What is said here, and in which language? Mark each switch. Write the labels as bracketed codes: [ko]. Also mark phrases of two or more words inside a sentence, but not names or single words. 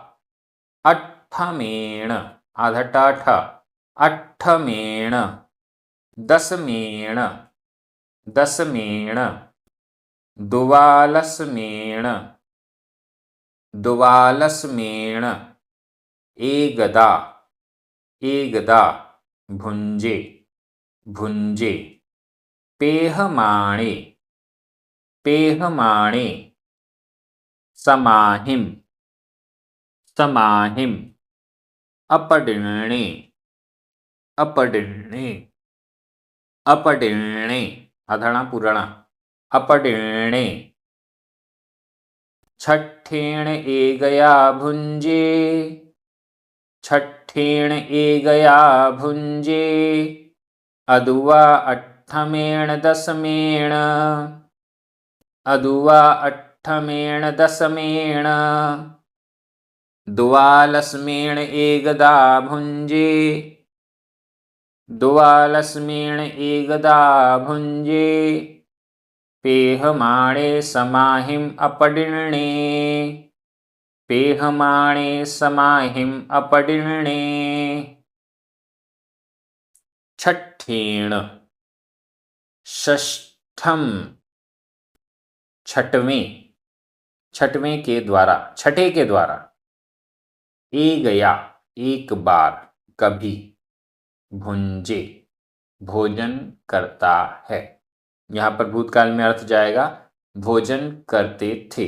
[pra] अट्ठमेण अधट अट्ठमेण दसमेण, दसमेण दुवालसमेण, दुवालसमेण एकदा, एकदा भुंजे, भुंजे पेहमाणे, पेहमाणे समाहिम, समाहिम अपडिण्णे, अपडिण्णे, अपडिण्णे अधणा पुरणा अपडिण्णे छठ्ठेण ए गया भुंजे, छठ्ठेण ए गया भुंजे अदुवा अट्ठमेण दसमेण, अदुवा अट्ठमेण दसमेण दुवालसमेण एकदा भुंजे, दुवालसमेण एकदा भुंजे पेहमाणे समाहिम अपडिण्णे, पेहमाणे समाहिम अपडिण्णे। छठ्ठेण षष्ठम, [hi] छठवें, छठवें के द्वारा, छठे के द्वारा। [pra] ए गया [hi] एक बार, कभी। भुंजे भोजन करता है। यहाँ पर भूतकाल में अर्थ जाएगा भोजन करते थे।